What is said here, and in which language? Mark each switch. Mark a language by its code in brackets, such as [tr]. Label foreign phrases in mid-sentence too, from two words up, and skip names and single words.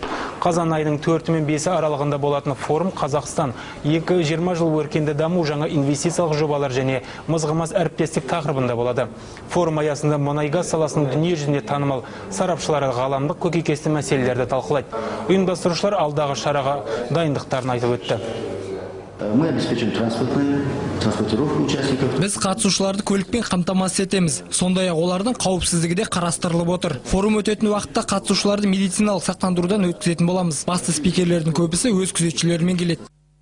[kk] Қазан айының 4 мен 5 аралығында болатын форум Қазақстан 20 жыл өркенді даму, жаңа инвестициялық жобалар және мызғымас әріптестік тақырыбында болады. Форум аясында мұнай-газ саласының дүние жүзінде танымал сарапшылары ғаламдық көкейкесті мәселелерді талқылайды. Ұйымдастырушылар алдағы шараға дайындықтарын айтып өтті. [ru] Мы обеспечим транспортировку участников. [kk] Біз қатысушыларды көлікпен қамтамасыз етеміз. Сондай-ақ олардың қауіпсіздігі де қарастырылып отыр. Форум өтетін уақытта қатысушыларды медициналық сақтандырудан өткізетін боламыз. Басты спикерлердің көбісі өз күзетшілерімен келеді.